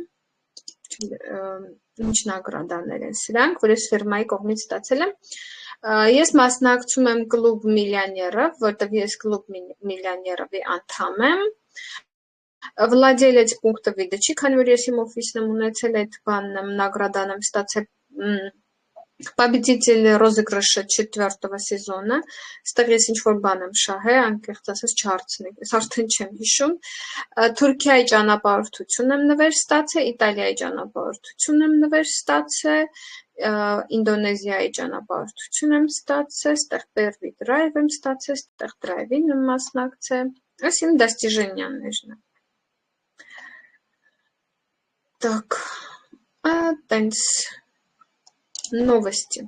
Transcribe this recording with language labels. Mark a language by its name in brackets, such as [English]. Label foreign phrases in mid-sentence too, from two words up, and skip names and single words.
[Armenian] ինչ նագրադաներ են սրանք, որ ես ֆիրմայի կողմից ստացել եմ։ Ես մասնակցում եմ [Russian] клуб миллионеров, [Armenian] որտեղ ես [Russian] клуб миллионерови [Armenian] անդամ եմ։ [Russian] Владелец пункта выдачи, [Armenian] քանի որ ես իմ օֆիսն եմ ունեցել այդ բանն եմ նագրադան եմ ստացել [Russian] победитель розыгрыша 4-го сезона, [Armenian] այստեղ ես ինչ-որ բան եմ շահել, անկեղծ ասած չհարցնեք, ես արդեն չեմ հիշում, Թուրքիայի ճանապարհորդություն եմ նվեր ստացել, Իտալիայի ճանապարհորդություն եմ նվեր ստացել, Ինդոնեզիայի ճանապարհորդություն եմ ստացել, այստեղ Pervi Drive եմ ստացել, այստեղ Drive-ին եմ մասնակցել, այս իմ դաստիժենյաններն են։ Так, տենց Новости.